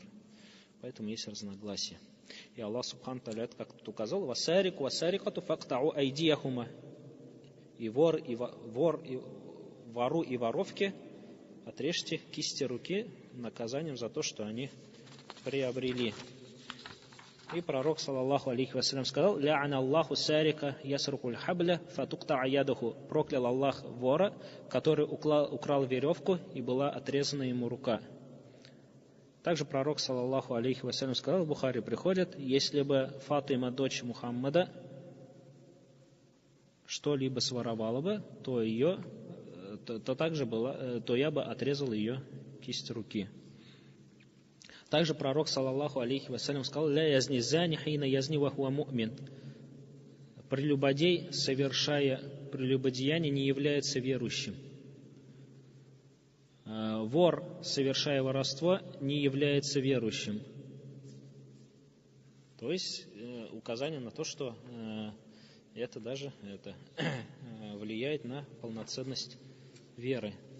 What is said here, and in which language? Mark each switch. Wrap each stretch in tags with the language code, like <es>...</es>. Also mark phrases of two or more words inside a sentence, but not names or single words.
<ru>Поэтому есть разногласия. И</ru> <ar>الله سبحانه تعالى,</ar> <ru>как тут указал,</ru> <ar>«والسارق والسارقة فاقطعوا أيديهما».</ar> <ru>И вору и воровке отрежьте кисти руки наказанием за то, что они приобрели. И пророк,</ru> <ar>صلى الله عليه وسلم, сказал: «لعن الله سارقا يسرق الحبل فتقطع يده».</ar> <ru>Проклял Аллах вора, который украл веревку, и была отрезана ему рука. Также пророк,</ru> <ar>صلى الله عليه وسلم,</ar> <ru>сказал, в Бухари приходит: если бы Фатима, дочь Мухаммада, что-либо своровала бы, то то я бы отрезал ее кисть руки. Также пророк,</ru> <ar>صلى الله عليه وسلم, сказал: «لا يزني الزاني حين يزني وهو مؤمن».</ar> <ru>Прелюбодей, совершая прелюбодеяние, не является верующим. Вор, совершая воровство, не является верующим. То есть указание на то, что это даже влияет на полноценность веры.</ru>